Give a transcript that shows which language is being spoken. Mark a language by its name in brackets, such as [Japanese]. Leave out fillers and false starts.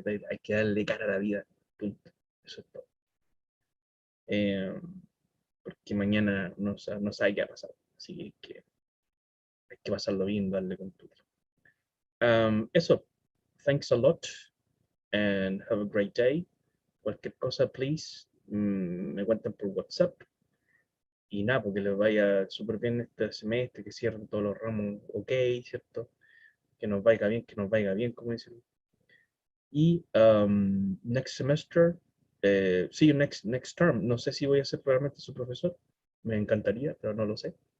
[Spanish] Hay que darle cara a la vida. Punto. Eso es todo. Porque mañana no sabe qué va a pasar. Así que hay que pasarlo bien, darle con todo. Eso. [English] Thanks a lot and have a great day. [Spanish] Cualquier cosa, [English] please, [Spanish] me cuentan por WhatsApp. Y nada, porque les vaya súper bien este semestre, que cierren todos los ramos ok, ¿cierto? Que nos vaya bien, como dicen. [English] Y next semester, see you next term. [Spanish] No sé si voy a ser realmente su profesor. Me encantaría, pero no lo sé.